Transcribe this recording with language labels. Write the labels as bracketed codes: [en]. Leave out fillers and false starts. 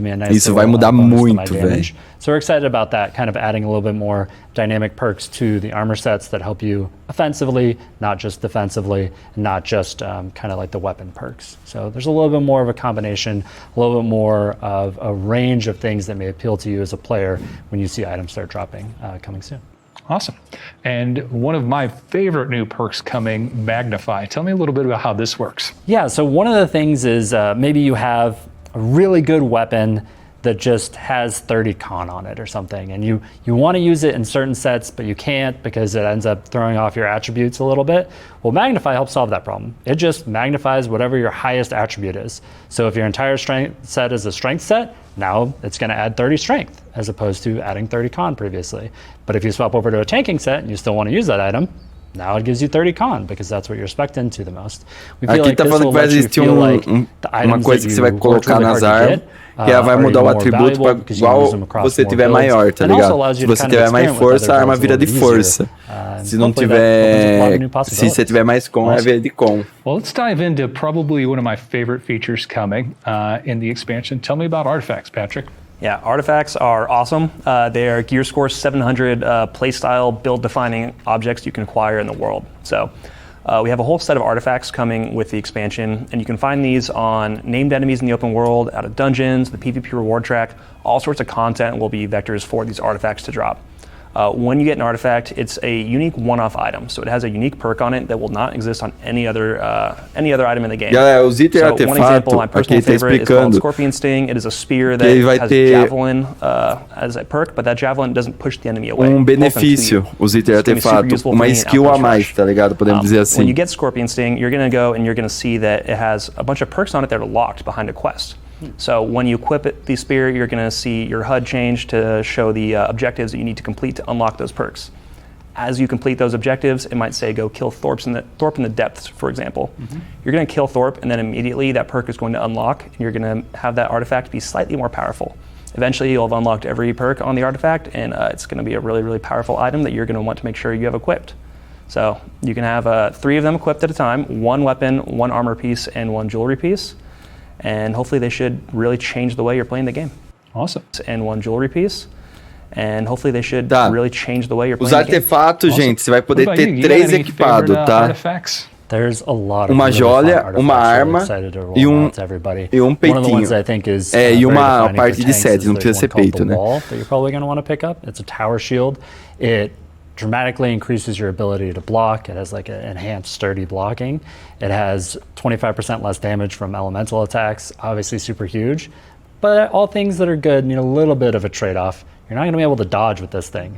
[pt] Isso vai mudar muito, velho. [en] So we're excited about that, kind of adding a little bit more dynamic perks to the armor sets that help you offensively, not just defensively, and not just kind of like the weapon perks. So there's a little bit more of a combination, a little bit more of a range of things that may appeal to you as a player when you see items start dropping coming soon. Awesome. And one of my favorite new perks coming, Magnify. Tell me a little bit about how this works. Yeah, so one of the things is maybe you have a really good weapon that just has 30 con on it or something, and you want to use it in certain sets, but you can't because it ends up throwing off your attributes a little bit. Well, Magnify helps solve that problem. It just magnifies whatever your highest attribute is. So if your entire strength set is a strength set, now it's going to add 30 strength as opposed to adding 30 con previously. But if you swap over to a tanking set and you still want to use that item, now it gives you 30 con because that's what you're spec'd into the most. We feel [pt] aqui like tá falando que vai existir uma coisa que você vai colocar nas armas, que ela vai mudar o atributo para igual você tiver maior, tá ligado? Se você tiver mais força, a arma vira de força. Se não tiver, se você tiver mais con, ela vira de con. [en] Well, let's dive into probably one of my favorite features coming in the expansion. Tell me about artifacts, Patrick. Yeah, artifacts are awesome. They are gear score 700 playstyle build-defining objects you can acquire in the world. So we have a whole set of artifacts coming with the expansion, and you can find these on named enemies in the open world, out of dungeons, the PvP reward track. All sorts of content will be vectors for these artifacts to drop. When you get an artifact, it's a unique one-off item, so it has a unique perk on it that will not exist on any other item in the game. [pt] Galera, os itens [en] so one example, my personal favorite is called Scorpion Sting. It is a spear that has Javelin as a perk, but that Javelin doesn't push the enemy away. [pt] Benefício, os itens artefato, uma skill a mais, tá ligado? Podemos dizer assim. [en] When you get Scorpion Sting, you're going to go and you're going to see that it has a bunch of perks on it that are locked behind a quest. So when you equip the spear, you're going to see your HUD change to show the objectives that you need to complete to unlock those perks. As you complete those objectives, it might say go kill Thorpe in the depths, for example. You're going to kill Thorpe, and then immediately that perk is going to unlock, and you're going to have that artifact be slightly more powerful. Eventually, you'll have unlocked every perk on the artifact, and it's going to be a really, really powerful item that you're going to want to make sure you have equipped. So you can have 3 of them equipped at a time, 1 weapon, 1 armor piece, and 1 jewelry piece. And hopefully they should really change the way you're playing the game. Awesome. And 1 jewelry piece. And hopefully they should really change the way you're playing the game. [pt] Os artefatos, gente, você vai poder ter 3 equipados, tá? [en] There's a lot of [pt] uma joia, uma arma e um peitinho. E uma parte de set, não precisa ser peito, né? [en] That you're probably going to want to pick up. It's a tower shield. It dramatically increases your ability to block. It has like an enhanced sturdy blocking. It has 25% less damage from elemental attacks, obviously super huge. But all things that are good need a little bit of a trade-off. You're not going to be able to dodge with this thing.